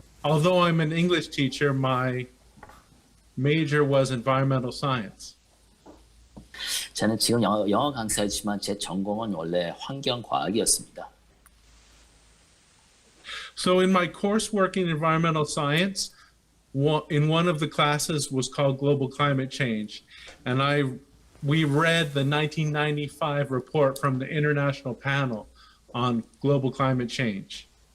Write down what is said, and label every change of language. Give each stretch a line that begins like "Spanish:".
English: Although I'm an English teacher, my major was environmental science.
Korean: 저는 지금 영어 강사이지만 제 전공은 원래 환경과학이었습니다.
English: So in my coursework in environmental science, in one of the classes was called Global Climate Change. And we read the 1995 report from the International Panel on Global Climate Change.